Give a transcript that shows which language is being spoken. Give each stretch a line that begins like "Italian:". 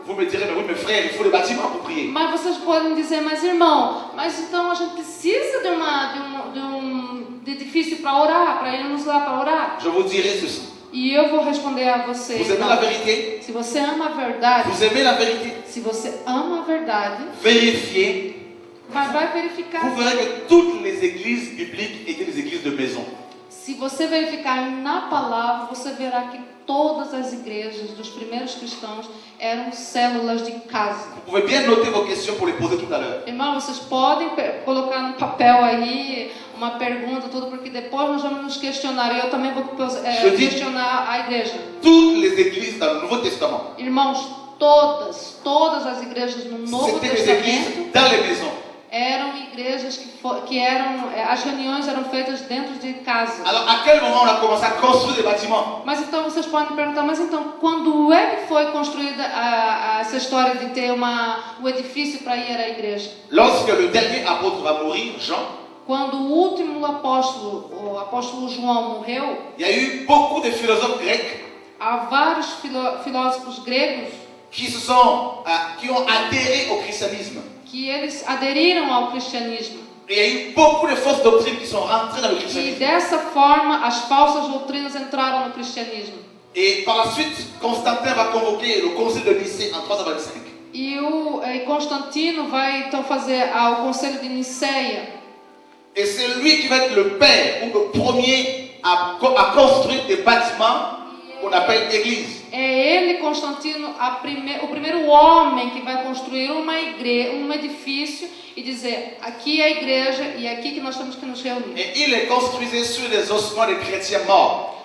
French: Vous me direz, mais oui, mes frères, il faut des bâtiments pour prier.
Portuguese: Mas vocês podem dizer, mas irmão, mas então a gente precisa de um edifício para orar, para irmos lá para orar?
French: Je vous dirai ceci.
Portuguese: E eu vou responder a você.
French: Vous aimez la vérité?
Portuguese: Se você ama a verdade,
French: Vous aimez la vérité?
Portuguese: se você ama a verdade,
French: Vérifiez.
Portuguese: mas vai verificar.
French: Vous verrez que toutes les églises bibliques étaient des églises de maison.
Portuguese: Se você verificar na palavra, você verá que todas as igrejas dos primeiros cristãos eram células de casa.
French: Vous pouvez bien noter vos questions pour les poser tout à l'heure.
Portuguese: Irmão, vocês podem colocar no papel aí uma pergunta, tudo, porque depois nós vamos nos questionar. E eu também vou questionar a igreja.
French: Toutes les églises dans le Nouveau Testament,
Portuguese: Irmãos, todas as igrejas no Novo
French: c'était des églises
Portuguese: Testamento
French: dans les maisons.
Portuguese: eram igrejas que eram, as reuniões eram feitas dentro de casa.
French: Alors, à quel moment on a commencé à construire des bâtiments?
Portuguese: Mas então vocês podem perguntar, mas então quando é que foi construída essa história de ter um edifício para ir à igreja?
French: Lorsque le dernier apôtre va mourir, Jean,
Portuguese: Quando o último apóstolo, o apóstolo João, morreu,
French: il y a eu beaucoup de philosophes grecs
Portuguese: há vários filósofos gregos
French: qui ont adhéré au christianisme.
Portuguese: que eles aderiram ao cristianismo.
French: Et il y a eu beaucoup de fausses doctrines qui sont rentrées dans le
Portuguese: E
French: christianisme.
Portuguese: dessa forma as falsas doutrinas entraram no cristianismo.
French: Et par la suite, Constantin va convoquer le concile de Nicée en 325.
Portuguese: E Constantino vai então fazer ao conselho de Niceia.
French: Et c'est lui qui va être le père ou le premier à construire des bâtiments qu'on appelle église.
Portuguese: É ele, Constantino, o primeiro homem que vai construir um edifício e dizer, aqui é a igreja e é aqui que nós temos que nos reunir.
French: Et il les construisait sur les ossements des chrétiens morts.